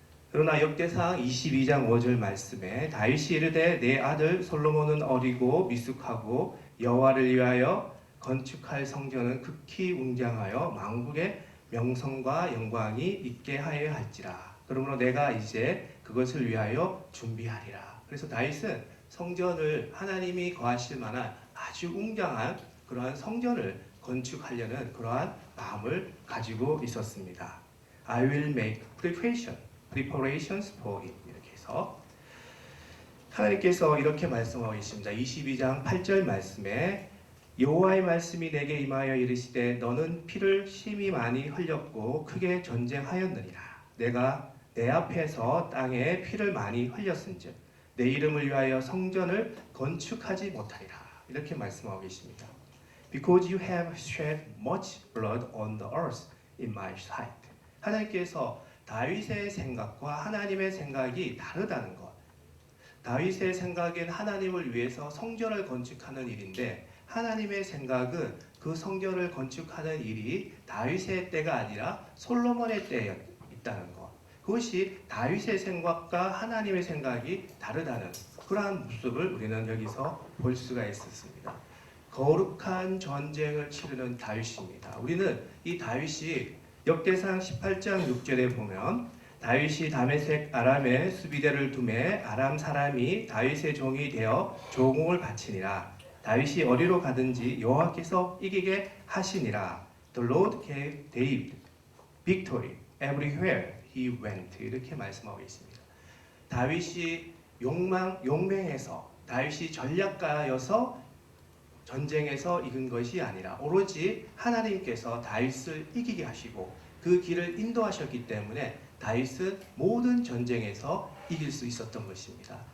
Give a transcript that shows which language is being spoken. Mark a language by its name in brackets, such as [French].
[Korean] 그러나 역대상 22장 5절 말씀에 다윗이 이르되 내 아들 솔로몬은 어리고 미숙하고 여호와를 위하여 건축할 성전은 극히 웅장하여 만국의 명성과 영광이 있게 하여야 할지라. 그러므로 내가 이제 그것을 위하여 준비하리라. 그래서 다윗은 성전을 하나님이 거하실 만한 아주 웅장한 그러한 성전을 건축하려는 그러한 마음을 가지고 있었습니다. [English] I will make preparations for it. [Korean] 이렇게 해서 하나님께서 이렇게 말씀하고 계십니다. 22장 8절 말씀에 여호와의 말씀이 내게 임하여 이르시되 너는 피를 심히 많이 흘렸고 크게 전쟁하였느니라. 내가 내 앞에서 땅에 피를 많이 흘렸은즉 내 이름을 위하여 성전을 건축하지 못하리라. 이렇게 말씀하고 계십니다. [English] Because you have shed much blood on the earth in my sight. [Korean] 하나님께서 다윗의 생각과 하나님의 생각이 다르다는 것. 다윗의 생각엔 하나님을 위해서 성전을 건축하는 일인데 하나님의 생각은 그 성전을 건축하는 일이 다윗의 때가 아니라 솔로몬의 때에 있다는 것. 그것이 다윗의 생각과 하나님의 생각이 다르다는 그러한 모습을 우리는 여기서 볼 수가 있었습니다. 거룩한 전쟁을 치르는 다윗입니다. 우리는 이 다윗이 역대상 18장 6절에 보면 다윗이 다메섹 아람에 수비대를 두매 아람 사람이 다윗의 종이 되어 조공을 바치니라. 다윗이 어디로 가든지 여호와께서 이기게 하시니라. [English] The Lord gave David victory everywhere he went. [Korean] 이렇게 말씀하고 있습니다. 다윗이 용맹해서 다윗이 전략가여서 전쟁에서 이긴 것이 아니라 오로지 하나님께서 다윗을 이기게 하시고 그 길을 인도하셨기 때문에 다윗은 모든 전쟁에서 이길 수 있었던 것입니다.